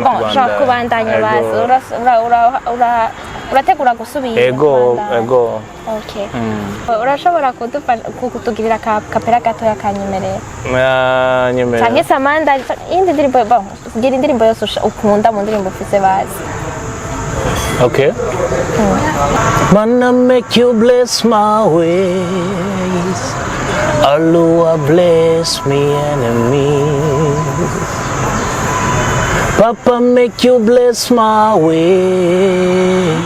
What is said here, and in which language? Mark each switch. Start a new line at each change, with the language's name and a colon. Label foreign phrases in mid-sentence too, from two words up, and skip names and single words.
Rundi: kubandanya bazi urategura gusubira yego okay urashobora kutugirira kapera gato yakanyemerera nyemerera cyangwa Samanda indi ndirimbo bon gira indirimbo yose ukunda mu ndirimbo ufise bazi. Okay.
Nigerian Pidgin: Wanna make you bless my ways. Allah bless me enemies. Papa make you bless my ways.